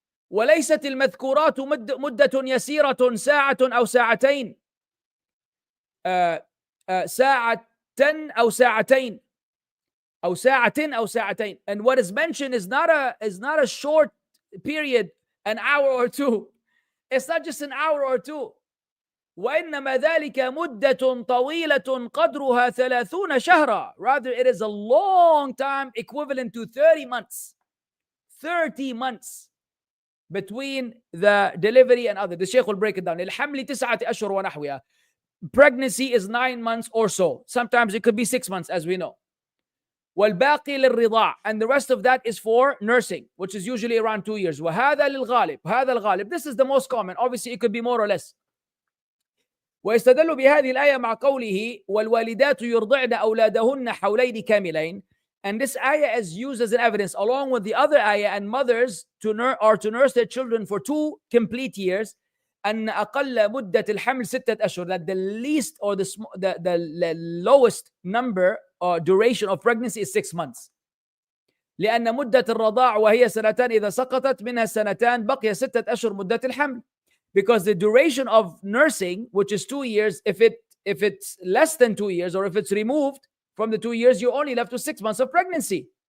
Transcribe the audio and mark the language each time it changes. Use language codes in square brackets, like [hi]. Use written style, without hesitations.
[ar] وليست المذكورات مدة يسيرة ساعة أو ساعتين ساعة أو ساعتين أو ساعة أو ساعتين. [en] And what is mentioned is not a short period, an hour or two. It's not just an hour or two. [ar] وإنما ذلك مدة طويلة قدرها 30 شهرا. [en] Rather, it is a long time equivalent to 30 months. 30 months between the delivery and other. The Shaykh will break it down. [ar] الحمل 9 أشهر ونحوها. [en] Pregnancy is 9 months or so. Sometimes it could be 6 months, as we know. [ar] والباقي للرضاع, [en] and the rest of that is for nursing, which is usually around 2 years. [ar] وهذا للغالب. هذا الغالب. [en] This is the most common. Obviously, it could be more or less. [ar] ويستدل بهذه الآية مع قوله والوالدات يرضعن أولادهن حولين كاملين. [en] And this ayah is used as an evidence along with the other ayah, and mothers are to nurse their children for 2 complete years. [ar] أن أقل مدة الحمل 6 أشهر, [en] that the least or the lowest number or duration of pregnancy is 6 months. [ar] لأن مدة الرضاع وهي 2 إذا سقطت منها 2 بقي 6 أشهر مدة الحمل. [en] Because the duration of nursing, which is 2 years, if it's less than 2 years, or if it's removed from the 2 years, you're only left with 6 months of pregnancy.